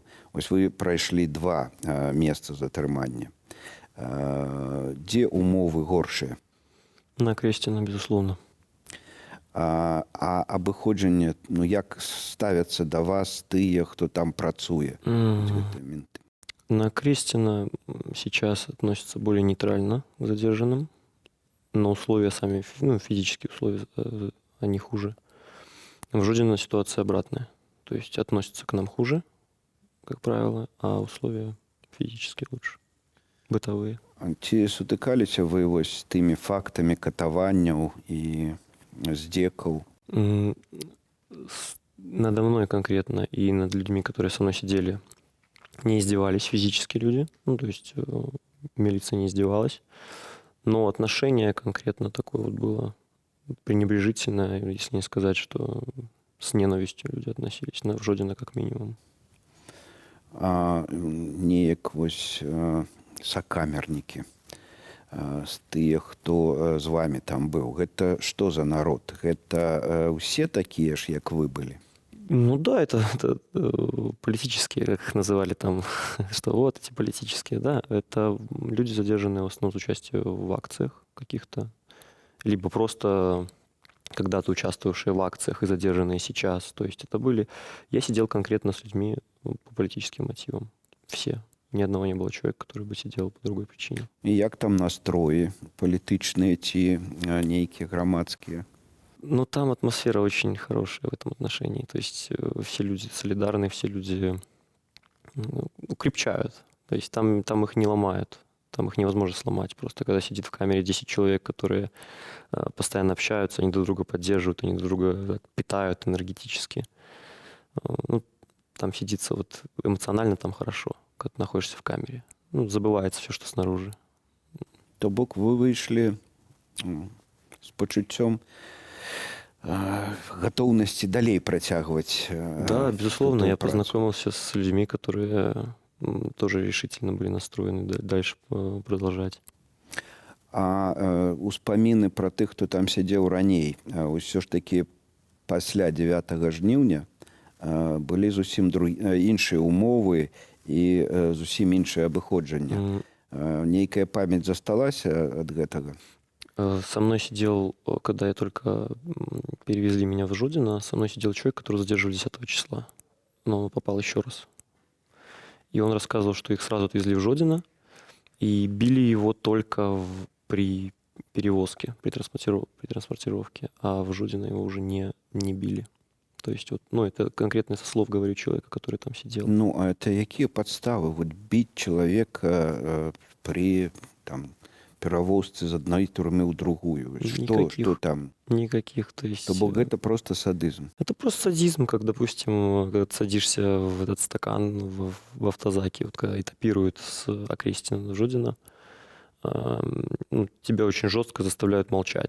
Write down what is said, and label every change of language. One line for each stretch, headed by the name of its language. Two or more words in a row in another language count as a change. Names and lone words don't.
Belarusian: Вось вы прайшлі 2 месца затрымання. Дзе умовы горшыя?
Russian: На Акрэсціна, безусловно.
Belarusian: А абыходжанне, як ставяцца да вас тыя, хто там працуе?
Russian: На Акрэсціна сейчас относятся более нейтрально к задержанным, но условия сами, физические условия, они хуже. В Жодино ситуация обратная. То есть относятся к нам хуже, как правило, а условия физически лучше, бытовые.
Belarusian: Ці сутыкаліся вы вось з тымі фактамі катаванняў і здзекаў?
Russian: Надо мной конкретно и над людьми, которые со мной сидели, не издевались физически люди. То есть милиция не издевалась. Но отношение конкретно такое вот было пренебрежительное, если не сказать, что с ненавистью люди относились, в Жодино как минимум.
Belarusian: А неяк вось сакамернікі з тых, хто з вами там быў, гэта што за народ? Гэта ўсе такія ж, як вы былі?
Russian: Да, это политические, как их называли там, что вот эти политические, да, это люди, задержанные в основном с участием в акциях каких-то, либо просто когда-то участвовавшие в акциях и задержанные сейчас. То есть это были... Я сидел конкретно с людьми по политическим мотивам. Все. Ни одного не было человека, который бы сидел по другой причине.
Belarusian: І як там настроі? Палітычныя ці нейкія грамадскія?
Russian: Там атмосфера очень хорошая в этом отношении. То есть все люди солидарны, все люди укрепчают. То есть там их не ломают. Там их невозможно сломать. Просто когда сидит в камере 10 человек, которые постоянно общаются, они друг друга поддерживают, они друг друга питают энергетически. Там сидится вот эмоционально там хорошо, когда ты находишься в камере. Забывается все, что снаружи.
Belarusian: То бок вы выйшлі з пачуццём готовности далей працягваць.
Russian: Да, безусловно, я познакомился с людьми, которые тоже решительно были настроены дальше продолжать.
Belarusian: А успаміны про тых, хто там сидзеў раней, ўсё ж таки пасля 9 жніўня былі зусім іншыя умовы і зусім іншае абыходжанне. Нейкая памяць засталася ад гэтага?
Russian: Со мной сидел, когда я только перевезли меня в Жодино, со мной сидел человек, который задерживали 10 числа. Но он попал еще раз. И он рассказывал, что их сразу отвезли в Жодино и били его только при перевозке, при транспортировке, а в Жодино его уже не били. То есть это конкретно со слов, говорю, человека, который там сидел. А это какие подставы? Вот бить человека при
Belarusian: перавозцы з адной турмы ў другую.
Russian: Что там? Никаких. То есть... бок это просто садизм. Это просто садизм, как, допустим, когда ты садишься в этот стакан в автозаке, вот когда этапируют с Акрэсціна до Жодіна, ну, тебя очень жестко заставляют молчать.